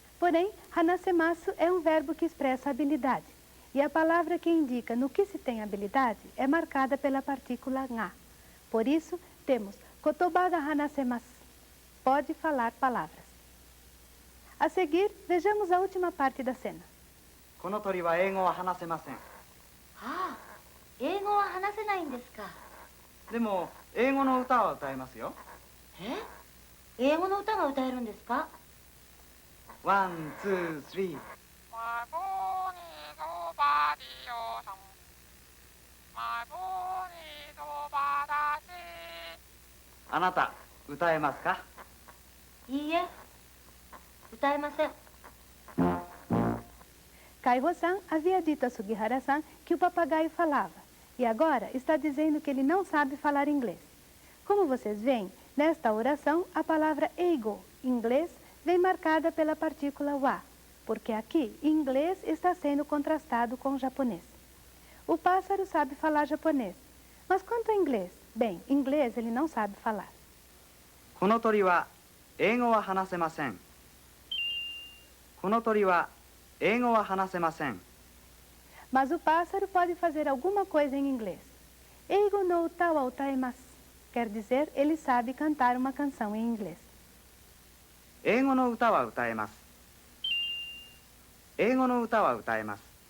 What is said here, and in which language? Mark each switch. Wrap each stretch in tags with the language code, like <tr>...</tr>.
<pt>Porém, hanasemasu é um verbo que expressa habilidade. E a palavra que indica no que se tem habilidade é marcada pela partícula nga. Por isso, temos</pt> <ja>kotoba ga hanasemasu.</ja> <pt>Pode falar palavras. A seguir, vejamos a última parte da cena.</pt> <ja>この鳥は英語は話せません。ああ、英語は話せないんですか。でも英語の歌は歌えますよ。英語の歌が歌えるんですか？</ja> <en>ワン、ツー、スリー。</en> <ja>あなた歌えますか？いいえ、歌えません。</ja> <pt>Kai-Ho-san havia dito a Sugihara-san que o papagaio falava. E agora está dizendo que ele não sabe falar inglês. Como vocês veem, nesta oração, a palavra eigo, inglês, vem marcada pela partícula wa, porque aqui, inglês está sendo contrastado com japonês. O pássaro sabe falar japonês, mas quanto ao inglês? Bem, inglês ele não sabe falar.</pt> <ja>この鳥は英語は話せません。この鳥は英語は話せません。</ja> <pt>Mas o pássaro pode fazer alguma coisa em inglês.</pt> <ja>Eigo no uta wa utaemasu.</ja> <pt>Quer dizer, ele sabe cantar uma canção em inglês.</pt> <ja>英語の歌は歌えます。英語の歌は歌えます。</ja>